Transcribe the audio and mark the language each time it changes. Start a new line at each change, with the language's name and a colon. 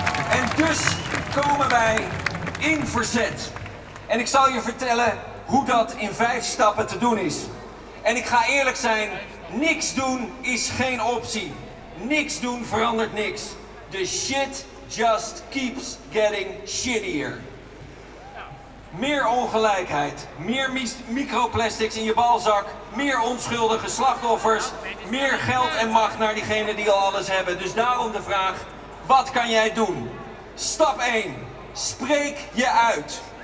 Dutch: En dus komen wij in verzet. En ik zal je vertellen hoe dat in 5 stappen te doen is. En ik ga eerlijk zijn, niks doen is geen optie. Niks doen verandert niks.
English: The shit just keeps getting shittier.
Dutch: Meer ongelijkheid, meer microplastics in je balzak, meer onschuldige slachtoffers, meer geld en macht naar diegenen die al alles hebben. Dus daarom de vraag, wat kan jij doen? Stap 1, spreek je uit.